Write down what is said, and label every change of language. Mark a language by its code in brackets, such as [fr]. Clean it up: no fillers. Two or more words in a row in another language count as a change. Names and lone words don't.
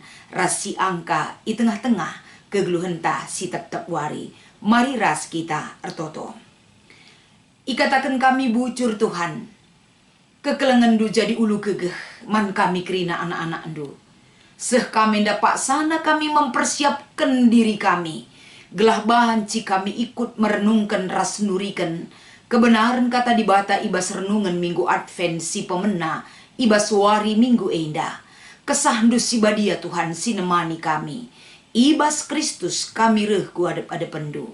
[btx] Ras si angka i tengah-tengah kegeluhenta si tep-tep wari. Mari ras kita ertoto. Ikatakan kami bucur Tuhan. Kekelengan du jadi ulu gegeh. Man kami kerina anak-anak du. Seh kami dapat sana kami mempersiapkan diri kami. Gelah banci kami ikut merenungkan ras nurikan. Kebenaran kata dibata ibas renungan minggu Advent si pemena. Ibas wari minggu enda. Kesahndu si badia Tuhan sinemani kami. Ibas Kristus kami reh ku adep pendu.